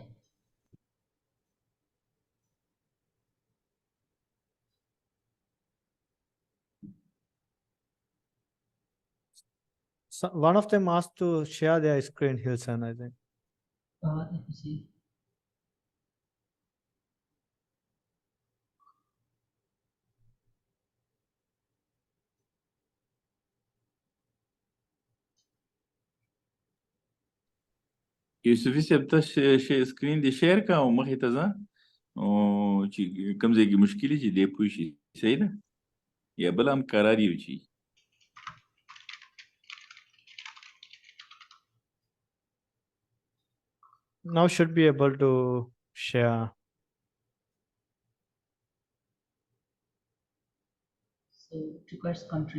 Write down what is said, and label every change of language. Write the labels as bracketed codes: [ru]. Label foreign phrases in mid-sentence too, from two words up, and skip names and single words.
[en] Yeah. So one of them asked to share their screen, Hilson, I think. Let me see. [ps] یوسفي صاحب ته سکرین دې شیر کا او مخې ته ځه او چې کوم ځای کې مشکل چې دی پوه شي صحیح ده یا بل هم قرار یو چی [en] Now should be able to share. So requires country.